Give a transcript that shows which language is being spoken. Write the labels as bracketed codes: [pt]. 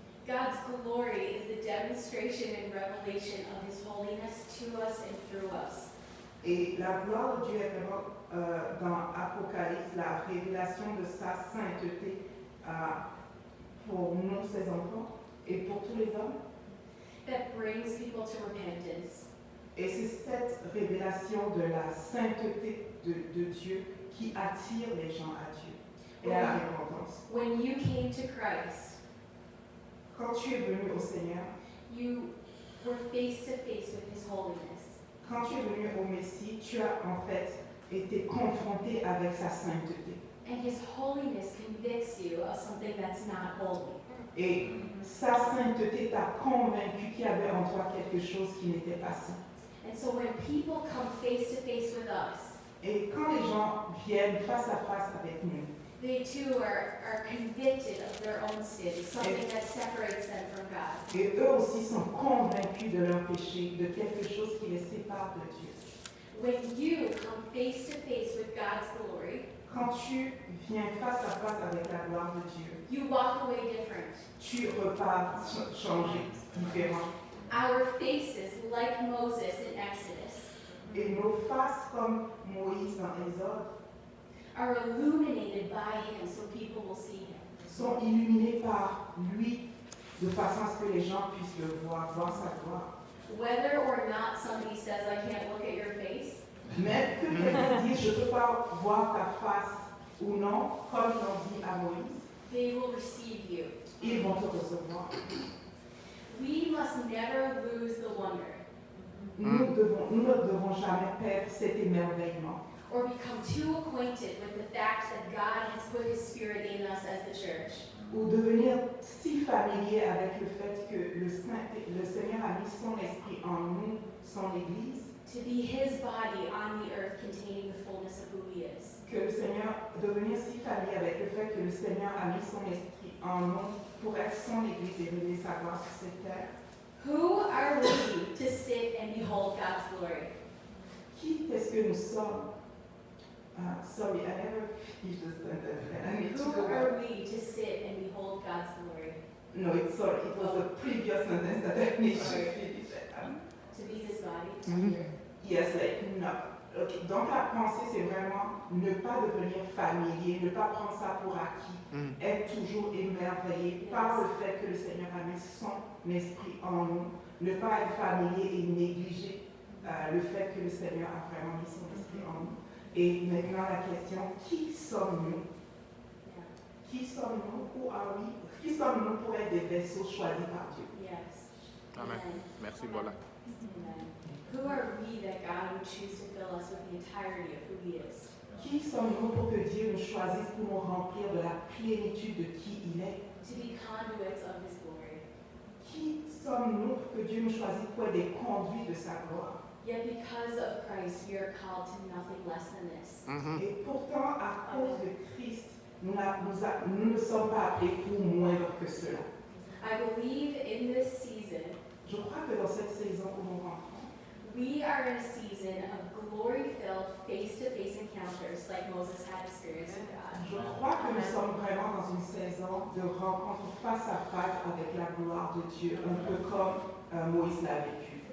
[en] God's glory is the demonstration and revelation of his holiness to us and through us. [fr] Et la gloire de Dieu est vraiment dans Apocalypse, la révélation de sa sainteté pour nous, ses enfants, et pour tous les hommes. [en] That brings people to repentance. [fr] Et c'est cette révélation de la sainteté de Dieu qui attire les gens à Dieu et à la repentance. [en] When you came to Christ, [fr] Quand tu es venu au Seigneur, [en] you were face to face with his holiness. [fr] quand tu es venu au Messie, tu as en fait été confronté avec sa sainteté. [en] And his holiness convicts you of something that's not holy. [fr] Et sa sainteté t'a convaincu qu'il y avait en toi quelque chose qui n'était pas saint. [en] And so when people come face to face with us, [fr] Et quand les gens viennent face à face avec nous, [en] they too are convicted of their own sin, something that separates them from God. [fr] et eux aussi sont convaincus de leur péché, de quelque chose qui les sépare de Dieu. [en] When you come face to face with God's glory, [fr] Quand tu viens face à face avec la gloire de Dieu, [en] you walk away different. [fr] tu repars changé, différent. [en] Our faces, like Moses in Exodus, [fr] Et nos faces, comme Moïse dans Exode, [en] are illuminated by him so people will see him. [fr] sont illuminées par lui, de façon à ce que les gens puissent le voir sa gloire. [en] Whether or not somebody says, "I can't look at your face," [fr] Mais que quelqu'un dise, je ne peux pas voir ta face ou non, comme ils l'ont dit à Moïse, [en] they will receive you. [fr] ils vont te recevoir. [en] We must never lose the wonder [fr] nous ne devons jamais perdre cet émerveillement. [en] or become too acquainted with the fact that God has put His Spirit in us as the church. [fr] Ou devenir si familier avec le fait que le Seigneur a mis son esprit en nous, son Église, [en] To be His body on the earth containing the fullness of who He is. [fr] que le Seigneur, devenir si familier avec le fait que le Seigneur a mis son esprit en nous pour être son Église et révéler sa gloire sur cette terre. [en] Who are we to sit and behold God's glory? [fr] Qui est-ce que nous sommes? [en] Sorry, I never finished the sentence. I need to Who go back. are we to sit and behold God's glory? No, it's sorry. It was the previous sentence that I need to finish. To be His body Mhm. here. Yes, like, no. Okay. [fr] Donc la pensée, c'est vraiment ne pas devenir familier, ne pas prendre ça pour acquis, être toujours émerveillé par le fait que le Seigneur a mis son esprit en nous, ne pas être familier et négliger le fait que le Seigneur a vraiment mis son esprit en nous. Et maintenant la question, qui sommes-nous? [en] Yeah. [fr] Qui sommes-nous? [en] Who are we? [fr] Qui sommes-nous pour être des vaisseaux choisis par Dieu? [en] Yes. [fr] Amen. Merci, Amen. Bola. Amen. [en] Who are we that God would choose to fill us with the entirety of who He is? [fr] Qui sommes-nous pour que Dieu nous choisisse pour nous remplir de la plénitude de qui il est? [en] To be conduits of His glory. [fr] Qui sommes-nous pour que Dieu nous choisisse pour être des conduits de sa gloire? [en] Yet because of Christ, we are called to nothing less than this. [fr] Et pourtant, à cause de Christ, nous ne sommes pas appelés pour moindre que cela. [en] I believe in this season, [fr] Je crois que dans cette saison où nous rentrons, [en] we are in a season of glory-filled face-to-face encounters like Moses had experienced with God. [fr] je crois que nous sommes vraiment dans une saison de rencontre face à face avec la gloire de Dieu, un peu comme Moïse l'a vécu.